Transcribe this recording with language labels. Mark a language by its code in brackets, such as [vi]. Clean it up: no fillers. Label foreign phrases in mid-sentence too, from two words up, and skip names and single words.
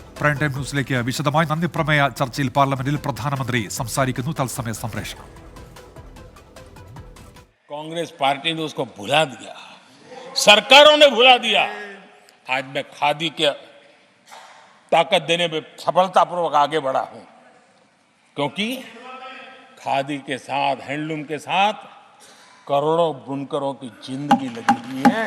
[ml] പ്രൈം ടൈം ന്യൂസിലേക്ക് വിശദമായി നന്ദി പ്രമേയ ചർച്ചയിൽ പാർലമെന്റിൽ പ്രധാനമന്ത്രി സംസാരിക്കുന്നു. തത്സമയ സംപ്രേഷണം. [hi] कांग्रेस पार्टी ने उसको भुला दिया, सरकारों ने भुला दिया। आज मैं खादी के ताकत देने में सफलतापूर्वक आगे बढ़ा हूं, क्योंकि खादी के साथ, हैंडलूम के साथ करोड़ों बुनकरों की जिंदगी लगी हुई है।